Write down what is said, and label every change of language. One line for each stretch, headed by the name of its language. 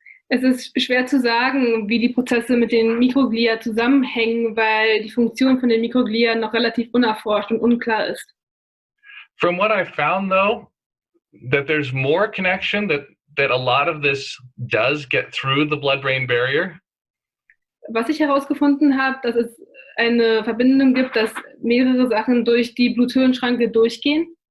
German: Es ist schwer zu sagen, wie die Prozesse mit den Mikroglia zusammenhängen, weil die Funktion von den Mikroglia noch relativ unerforscht und unklar ist.
English: From what I found, though, that there's more connection, that a lot of this does get through the blood-brain barrier.
German: Was ich herausgefunden habe, dass es eine Verbindung gibt, dass mehrere Sachen durch die Blut-Hirn-Schranke durchgehen.